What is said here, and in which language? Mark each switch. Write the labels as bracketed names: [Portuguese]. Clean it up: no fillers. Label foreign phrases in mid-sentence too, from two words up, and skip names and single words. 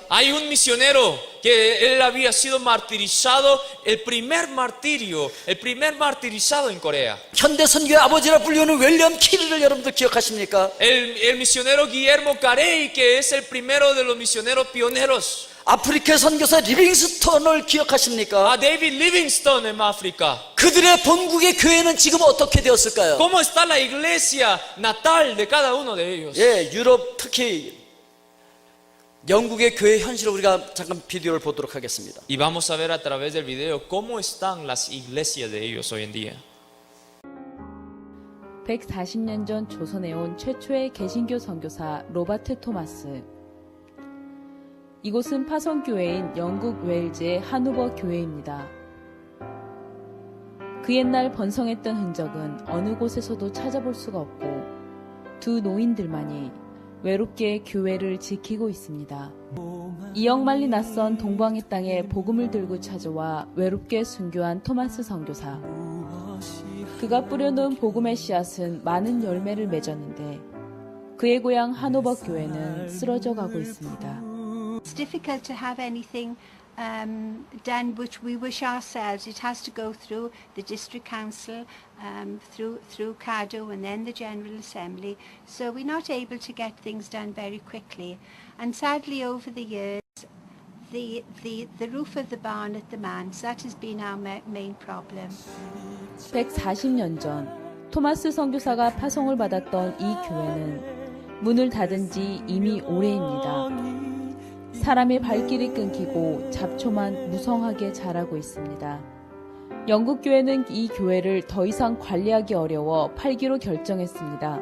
[Spanish] Hay un misionero que él había sido martirizado, el primer martirizado en Corea. [Korean] 현대 선교의 아버지라 불리우는 윌리엄 키리를 여러분들 기억하십니까? [Spanish] El misionero Guillermo Carey, que es el primero de los misioneros pioneros. [Korean] 아프리카 선교사 리빙스톤을 기억하십니까? [Spanish] A David Livingstone en África. [Korean] 그들의 본국의 교회는 지금 어떻게 되었을까요? [Spanish] ¿Cómo está la iglesia natal de cada uno de ellos? [Korean] 예, 유럽, 특히 영국의 교회 현실을 우리가 잠깐 비디오를 보도록 하겠습니다. [Spanish] Y vamos a ver a través del video cómo están las iglesias de ellos hoy en día. [Korean] 140년 전 조선에 온 최초의 개신교 선교사 로버트 토마스. 이곳은 파송교회인 영국 웨일즈의 하노버 교회입니다. 그 옛날 번성했던 흔적은 어느 곳에서도 찾아볼 수가 없고 두 노인들만이 외롭게 교회를 지키고 있습니다. 이역만리 낯선 동방의 땅에 복음을 들고 찾아와 외롭게 순교한 토마스 선교사. 그가 뿌려놓은 복음의 씨앗은 많은 열매를 맺었는데 그의 고향 하노버 교회는 쓰러져 가고 있습니다. [English] It's difficult to have anything done which we wish ourselves. It has to go through the district council, through CADO and then the General Assembly. So we're not able to get things done very quickly. And sadly over the years, the roof of the barn at the manse, that has been our main problem. [Korean] 140년 전 토마스 선교사가 파송을 받았던 이 교회는 문을 닫은 지 이미 오래입니다. 사람의 발길이 끊기고 잡초만 무성하게 자라고 있습니다. 영국 교회는 이 교회를 더 이상 관리하기 어려워 팔기로 결정했습니다.